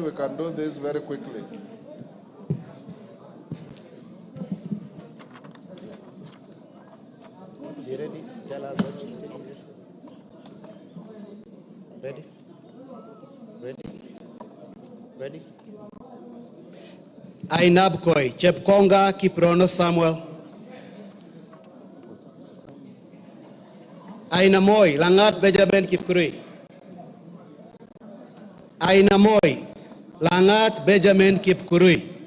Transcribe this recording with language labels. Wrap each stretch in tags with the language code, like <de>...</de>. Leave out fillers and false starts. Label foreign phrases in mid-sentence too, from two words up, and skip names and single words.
<en>We can do this very quickly. You ready? Tell us what you say. Ready? Ready? Ready? Ainabkoi, Chepkonga Kiprono Samuel. Ainamoi, Langat Benjamin Kipkuri. Ainamoi, Langat Benjamin Kipkuri.</en>